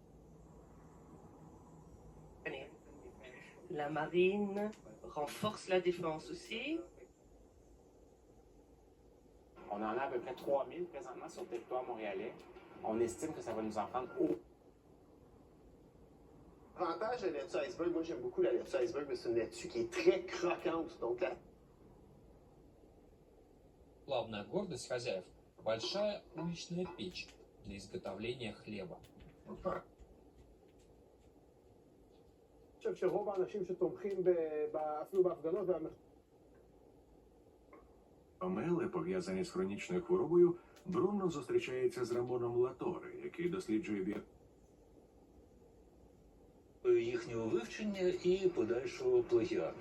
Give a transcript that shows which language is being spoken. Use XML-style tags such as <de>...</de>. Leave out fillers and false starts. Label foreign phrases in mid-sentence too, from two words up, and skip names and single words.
<fr>La marine renforce la défense aussi. On en a à peu près 3000 présentement sur le territoire montréalais. On estime que ça va nous en prendre au. Avantage de la laitue iceberg, moi j'aime beaucoup la laitue iceberg, mais c'est une laitue qui est très croquante. Donc là.</fr> <ru>Главная гордость хозяев – большая уличная печь для изготовления хлеба.</ru> <he>אני חושב שרוב האנשים שתומכים אפילו בהפגנות</he> <uk>Омели, пов'язані з хронічною хворобою, Бруно зустрічається з Рамоном Латори, який досліджує їхнього вивчення і подальшого плагіату.</uk>